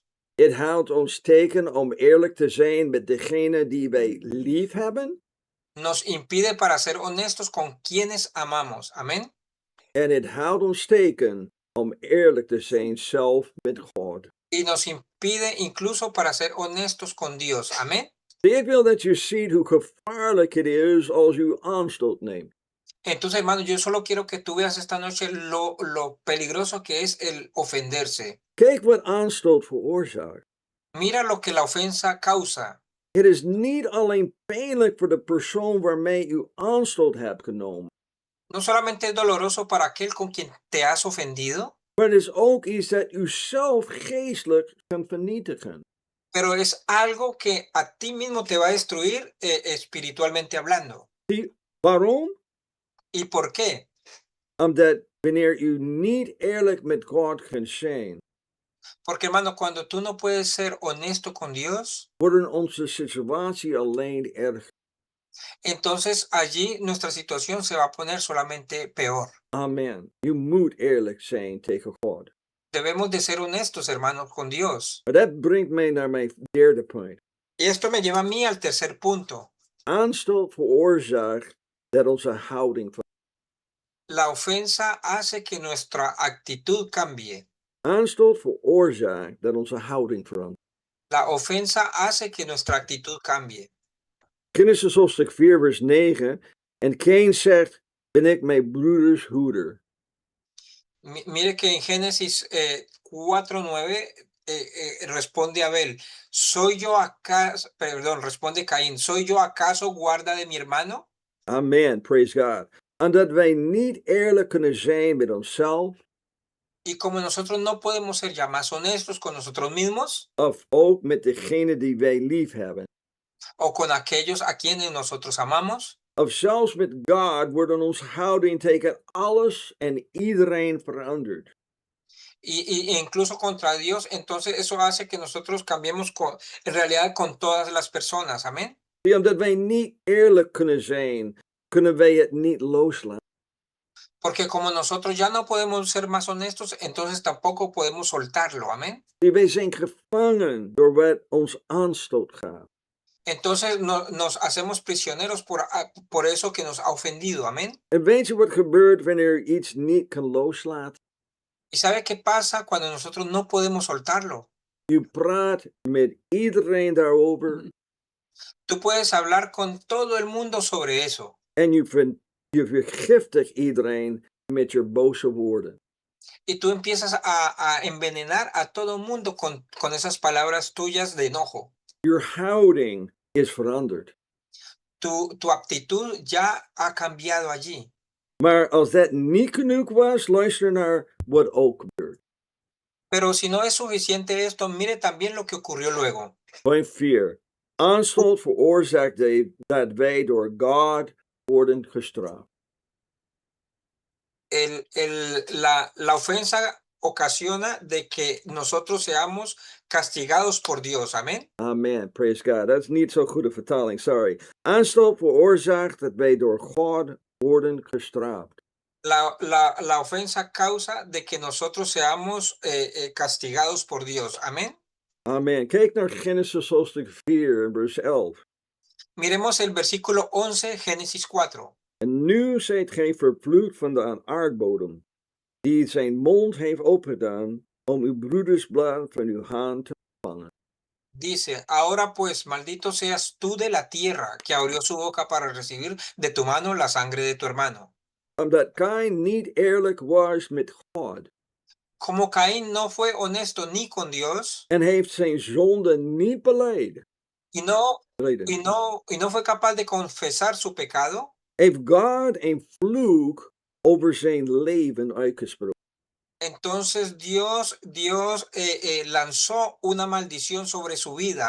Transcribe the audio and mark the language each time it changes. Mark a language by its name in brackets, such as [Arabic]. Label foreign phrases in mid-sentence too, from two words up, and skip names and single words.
[Dutch] Het houdt ons teken om eerlijk te zijn met degene die wij lief hebben. [Spanish] Nos impide para ser honestos con quienes amamos. Amén. [Dutch] En het houdt ons teken om eerlijk te zijn zelf met God. [Spanish] Y nos impide incluso para ser honestos con Dios. Amén. [Dutch] Ik wil dat je ziet hoe gevaarlijk het is als u aanstoot neemt. [Spanish] Entonces, hermano, yo solo quiero que tú veas esta noche lo peligroso que es el ofenderse. [Dutch] Kijk wat aanstoot veroorzaakt. [Spanish] Mira lo que la ofensa causa. [Dutch] Het is niet alleen pijnlijk voor de persoon waarmee u aanstoot hebt genomen, [Spanish] No solamente es doloroso para aquel con quien te has ofendido, [Dutch] maar het is ook iets dat u zelf geestelijk kan vernietigen. [Spanish] pero es algo que a ti mismo te va a destruir espiritualmente hablando. [Dutch] Zie, waarom? [Spanish] ¿Y por qué? [Dutch] Omdat wanneer u niet eerlijk met God kunt zijn, [Spanish] Porque, hermano, cuando tú no puedes ser honesto con Dios, [Dutch] worden onze situatie alleen erger. [Spanish] entonces allí nuestra situación se va a poner solamente peor. [Dutch] Amen. U moet eerlijk zijn tegen God. [Spanish] Debemos de ser honestos, hermanos, con Dios. [Dutch] Maar dat brengt mij naar mijn derde punt. [Spanish] Y esto me lleva a mí al tercer punto. [Dutch] Aanstoot veroorzaakt dat onze houding verandert. [Spanish] La ofensa hace que nuestra actitud cambie. [Dutch] Aanstoot veroorzaakt dat onze houding verandert. [Spanish] La ofensa hace que nuestra actitud cambie. [Dutch] Genesis hoofdstuk 4 vers 9. En Cain zegt, ben ik mijn broeders hoeder. [Spanish] Mire que en Génesis 4:9 responde Abel, responde Caín, ¿soy yo acaso guarda de mi hermano? [English] Amen, praise God. [Dutch] En dat wij niet eerlijk kunnen zijn met onszelf, [Spanish] Y como nosotros no podemos ser ya más honestos con nosotros mismos [Dutch] of ook met degene die wij lief hebben, [Spanish] o con aquellos a quienes nosotros amamos, [Dutch] of zelfs met God, worden onze houding tegen alles en iedereen veranderd. [Spanish] y incluso contra Dios, entonces eso hace que nosotros cambiemos en realidad con todas las personas, amén. [Dutch] Ja, omdat wij niet eerlijk kunnen zijn, kunnen wij het niet loslaten. [Spanish] Porque como nosotros ya no podemos ser más honestos, entonces tampoco podemos soltarlo, amén. [Dutch] Ja, wij zijn gevangen door wat ons aanstoot gaat. [Spanish] Entonces nos hacemos prisioneros por eso que nos ha ofendido, amén. [Dutch] En weet je wat gebeurt wanneer je iets niet kan loslaten? [Spanish] ¿Y sabe qué pasa cuando nosotros no podemos soltarlo? [Dutch] Je praat met iedereen daarover [Spanish] Tú puedes hablar con todo el mundo sobre eso [Dutch] en je vergiftigt iedereen met je boze woorden. [Spanish] y tú empiezas a envenenar a todo el mundo con esas palabras tuyas de enojo. [Dutch] Je houding is veranderd. [Spanish] Tu actitud ya ha cambiado allí. [Dutch] Maar als dat niet genoeg was, luister naar wat ook gebeurt. [Spanish] Pero si no es suficiente esto, mire también lo que ocurrió luego. [English] Point 4. [Dutch] Aanstoot veroorzaakt dat wij door God worden gestraft. [Spanish] La ofensa ocasiona de que nosotros seamos castigados por Dios. Amén. [English] Amen. Praise God. [Dutch] Dat is niet zo'n goede vertaling, sorry. Aanstoot veroorzaakt dat wij door God worden gestraft. [Spanish] La ofensa causa de que nosotros seamos castigados por Dios. Amén. [Dutch] Amen. Kijk naar Genesis hoofdstuk 4, vers 11. [Spanish] Miremos el versículo 11, Génesis 4. [Dutch] En nu zijt gij vervloekt van de aardbodem, die zijn mond heeft opengedaan, om uw broedersblad van uw hand te ontvangen. [Spanish] Dice, ahora pues, maldito seas tú de la tierra, que abrió su boca para recibir de tu mano la sangre de tu hermano. [Dutch] Omdat Kain niet eerlijk was met God. [Spanish] Como Caín no fue honesto ni con Dios. [Dutch] En heeft zijn zonde niet beleid. [Spanish] Y no fue capaz de confesar su pecado. [Dutch] Heeft God een vloek over zijn leven uitgesproken. [Spanish] Entonces Dios lanzó una maldición sobre su vida.